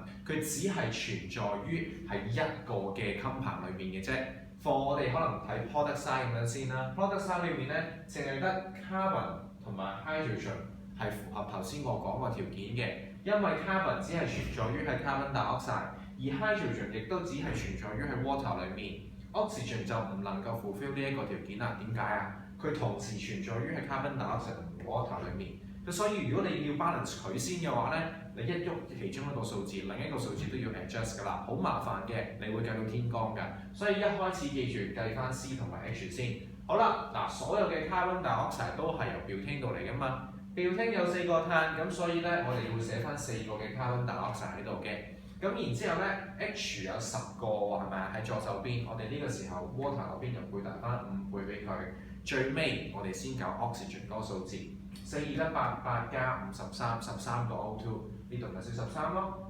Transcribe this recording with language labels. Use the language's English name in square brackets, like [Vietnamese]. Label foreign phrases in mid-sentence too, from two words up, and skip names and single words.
[Cantonese] 佢只係存在於係一個嘅 compound 裏面嘅啫。我哋可能睇 [English] product side [Cantonese] 咁樣先啦。 [English] product side [Cantonese] 裏面咧，淨係得 carbon 同埋 hydrogen 係符合頭先我講個條件嘅，因為 carbon 只係存在於喺 [English] carbon dioxide， [Cantonese] 而 hydrogen 亦都只係存在於喺 water 裏面。oxygen 就唔能夠 fulfill 呢一個條件啦。點解啊？佢同時存在於喺 [English] carbon dioxide [Cantonese] 同 water 裏面。所以如果你要 balance 佢先嘅話咧，你一喐其中一個數字，另一個數字都要 adjust 㗎啦，好麻煩嘅，你會計到天光㗎。所以一開始記住計翻 C 同埋 H 先。好啦，所有嘅 [English] carbon dioxide [Cantonese] 都係由 butane 度嚟㗎嘛。butane 有4個碳，咁所以咧我哋會寫翻4個嘅 [English] carbon dioxide [Cantonese] 喺度嘅。咁然之後咧 H 有10個喎，係咪啊？喺左手邊，我哋呢個時候 water 嗰邊就配搭翻5倍俾佢。最尾我哋先搞 oxygen 嗰個數字。42188加53， 13個 O2， 呢度咪43咯。